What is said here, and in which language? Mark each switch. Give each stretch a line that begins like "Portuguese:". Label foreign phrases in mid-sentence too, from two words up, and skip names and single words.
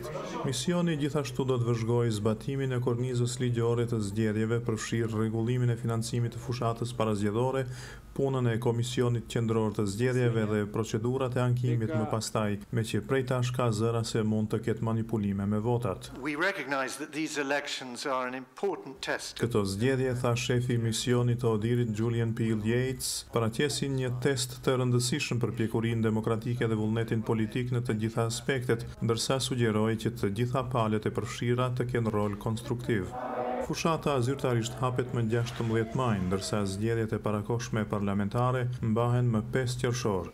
Albanian: Misioni gjithashtu do të vëzhgojë zbatimin e kornizës ligjore të zgjedhjeve, përfshirë rregullimin e financimit të fushatës parazgjedhore, punën e Komisionit Qendror të Zgjedhjeve dhe procedurat e ankimit më pastaj, me që prej tash ka zëra se mund të ketë manipulime me votat.
English: We recognize that these elections are an important test.
Albanian: Këto zgjedhje, tha shefi i misionit të Odirit Julian P. Yates, paraqesin një test të rëndësishëm për pjekurinë demokratike dhe vullnetin politik në të gjitha aspektet, ndërsa sugjeroi që të gjitha palët e përfshira të kenë rol konstruktiv. Fushata zyrtarisht hapet më 16 maj, ndërsa zgjedhjet e parakohshme parlamentare mbahen më 5 qershor.